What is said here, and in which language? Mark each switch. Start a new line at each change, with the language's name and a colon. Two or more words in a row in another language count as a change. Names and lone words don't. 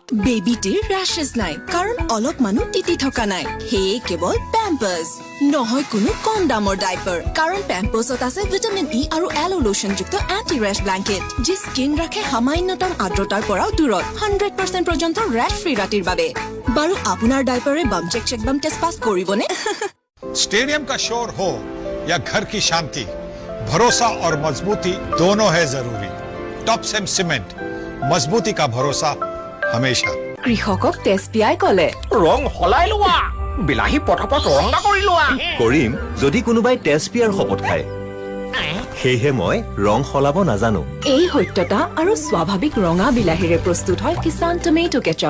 Assamese: বেবিটিৰ ৰেশেছ নাই কাৰণ অলপ মানুহ তিতি থকা নাই হেয়ে কেৱল পেম্পাৰ্ছ নহয় কোনো কম দামৰ ডাইপাৰ কাৰণ পেম্পাৰ্ছত আছে ভিটামিন ই আৰু এলো লোশনযুক্ত
English: anti rash blanket
Assamese: যি স্কিন ৰাখে সামান্যতম আৰ্দ্ৰতাৰ পৰাও দূৰত 100% পৰ্যন্ত
English: rash free
Assamese: ৰাতিৰ বাবে বাৰু আপোনাৰ ডাইপাৰে
English: bum check bum test
Assamese: পাছ কৰিবনে
Hindi: स्टेडियम का शोर हो या घर की शांति भरोसा और मजबूती दोनों है जरूरी टॉप सेम सीमेंट मजबूती का भरोसा हमेशा
Assamese: কৃষকক তেজপিয়াই কলে ৰং হলাই লোৱা বিলাহী পটাপট ৰঙা কৰি লোৱা কৰিম যদি কোনোবাই তেজপিয়াৰ শপত খায় সেয়েহে মই ৰং সলাব নাজানো এই সত্যতা আৰু স্বাভাৱিক ৰঙা বিলাহীৰে প্ৰস্তুত হয় কিষান টমেটো কেচাপ